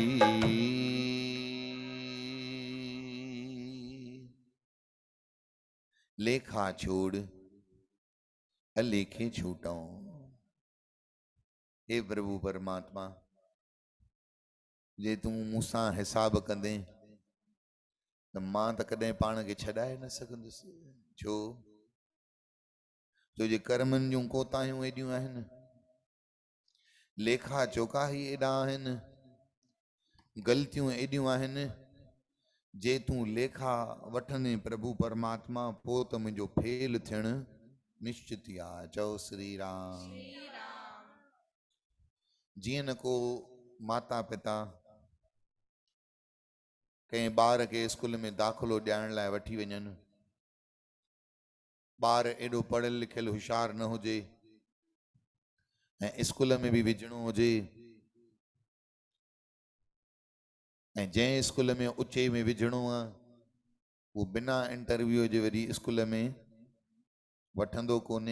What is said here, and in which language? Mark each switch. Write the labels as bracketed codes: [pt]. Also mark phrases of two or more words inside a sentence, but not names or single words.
[pa] लेखा छोड़ अलेखे छूटो। [sd] हे प्रभु परमात्मा, जे तू मूसां हिसाब कंदे त मां त कॾहिं पाण खे छॾाए न सघंदुसि। छो जे कर्मनि जूं कोताहियूं एॾियूं आहिनि, लेखा चोखा ही एॾा आहिनि, ग़लतियूं एॾियूं आहिनि। जे तूं लेखा वठंदे प्रभु परमात्मा, पोइ त मुंहिंजो फेल थियणु निश्चित ई आहे। चओ श्री राम। जीअं न को माता पिता कंहिं ॿार खे स्कूल में दाख़िलो ॾियारण लाइ वठी वञनि, ॿार एॾो पढ़ियल लिखियल होशियार न हुजे ऐं स्कूल में बि विझणो हुजे, ऐं जंहिं स्कूल में उचे में विझणो आहे वो बिना इंटरव्यू जे वरी स्कूल में वठंदो कोन्हे।